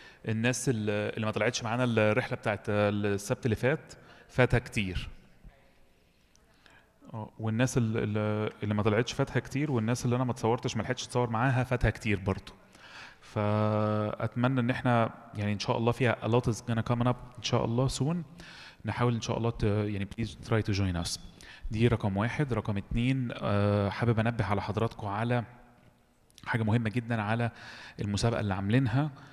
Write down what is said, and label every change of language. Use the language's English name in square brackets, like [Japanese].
[Arabic] الناس اللي ما طلعتش معانا الرحلة بتاعت السبت اللي فاتها كتير. والناس اللي ما طلعتش فاتها كتير، والناس اللي انا ما اتصورتش ما لحقتش اتصور معاها فاتها كتير برضو. فاتمنى ان احنا يعني ان شاء الله فيها [English] a lot is gonna come up [Arabic] ان شاء الله soon. نحاول ان شاء الله يعني [English] please try to join us. [Arabic] دي رقم 1. رقم 2 حابب انبه على حضراتكم على حاجه مهمه جدا على المسابقه اللي عاملينها.